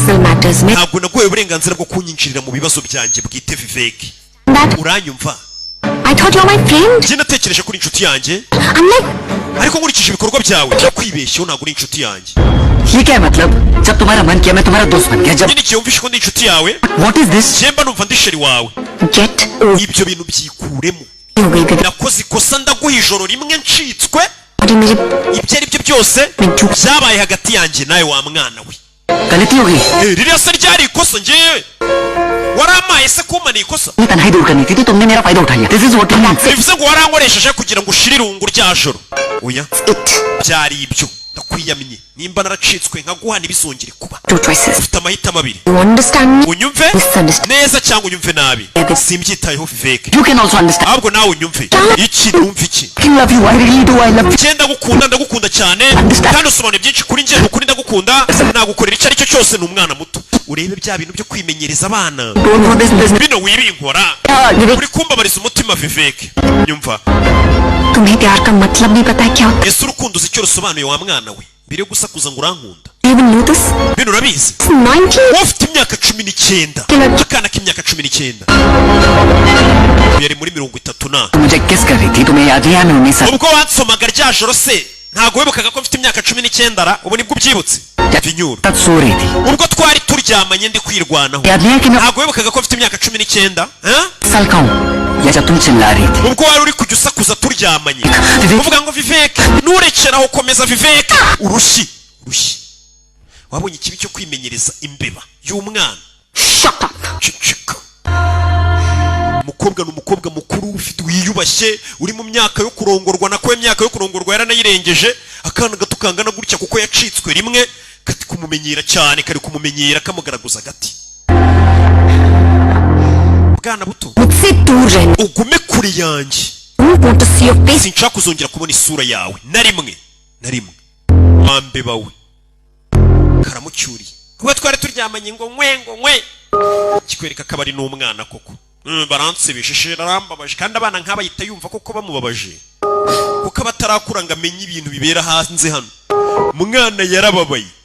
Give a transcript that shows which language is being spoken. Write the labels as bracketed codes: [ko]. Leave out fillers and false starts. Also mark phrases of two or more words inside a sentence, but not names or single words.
[en] personal matters में [rw] ntabwo naguhaye uburenganzira bwo kunyinjirira mu bibazo byanjye bwite viveki uranyumva [en] I thought you're my friend. [rw] njye natekereje kuri inshuti yanjye [en] I'm like [rw] ariko nkurikije ibikorwa byawe ndakwibeshyeho ntabwo uri inshuti yanjye [hi] ये क्या है मतलब जब तुम्हारा मन किया मैं तुम्हारा दोस्त बन गया जब [rw] nyine igihe wumvishe ko ndi inshuti yawe [en] what is this [rw] njye mba numva ndi sheri wawe [en] get over [rw] ibyo bintu byikuremo [hi] हो गई विवेक [rw] nakoze ikosa ndaguha ijoro rimwe ncitswe [hi] और ये मेरे [rw] ibyo ari byo byose byabaye hagati yanjye nawe wa mwana we [hi] गलती हो गई [rw] ririya se ryari ikosa njyewe waramaye se kumana ikosa [hi] मैं तन्हाई दूर करनी थी तो तुमने मेरा फायदा उठा लिया [en] this is what you [rw] bivuze ngo warankoresheje kugira ngo ushire irungu rya joro oya [en] it [rw] byari ibyo ndakwiyamye nimba naracitswe nkaguhana ibizongere kuba [en] two choices. [rw] ufite amahitamo abiri [en] You understand me? [rw] unyumve [en] Misunderstand. [rw] neza cyangwa unyumve nabi simbyitayeho viveke [en] you can also understand [rw] ahubwo nawe unyumve iki numva iki [en] I love you I really do I love [rw] cyenda ndagukunda cyane kandi usobanura byinshi kuri njye ukuri ndagukunda nagukorera icyo ari cyo cyose ni umwana muto urebe bya bintu byo kwimenyereza abana [en] don't know this business [rw] bino wibinkora uri kumbabariza umutima viveke nyumva [hi] तुम्हें प्यार का मतलब नहीं पता है क्या होता [rw] ese urukundo uzi icyo rusobanuye wa mwana we mbere yo gusakuza ngo urankunda [hi] है? [en] You even know this? [rw] bino urabizi 19. wowe ufite imyaka 19 akana k'imyaka 19 yari muri 30 na [hi] मुझे किस कर रही थी तुम्हें याद नहीं है मैं 19 साल [rw] ubwo wansomaga rya joro se ntago wibukaga ko mfite imyaka 19 ra ubu nibwo ubyibutse vinyuru [hi] तक सो रही थी [rw] ubwo twari turyamanye ndi kwirwanaho [hi] याद नहीं है कि मैं [rw] ntago wibukaga ko mfite imyaka 19 [hi] साल का हूँ या जब तुम चिल्ला रही थी [rw] ubwo wari uri kujya usakuza turyamanye uvuga ngo viveke nurekeraho ukomeza viveke urushyi wabonye ikibi cyo kwimenyereza imbeba y'umwana [en] Shut up. [rw] cicika umukobwa ni umukobwa mukuru ufite wiyubashye uri mu myaka yo kurongorwa nako imyaka yo kurongorwa yaranayirengeje akana gato kangana gutya kuko yacitswe rimwe kati kumumenyera cyane kari kumumenyera kamugaragaza gati bwana buto [hi] मुझसे दूर रहना. [rw] ugume kuri yanjye [en] Don't want to see your face. [rw] sinshaka kuzongera kubona isura yawe na rimwe wambeba we karamucyuriye kuba twari turyamanye ngo nkwe kikwereka ko ari n'umwana koko baransebeshe arambabaje kandi abana nk'aba yita yumva koko bamubabaje kuko abatarakura ngo amenye ibintu bibera hanze hano umwana yarababaye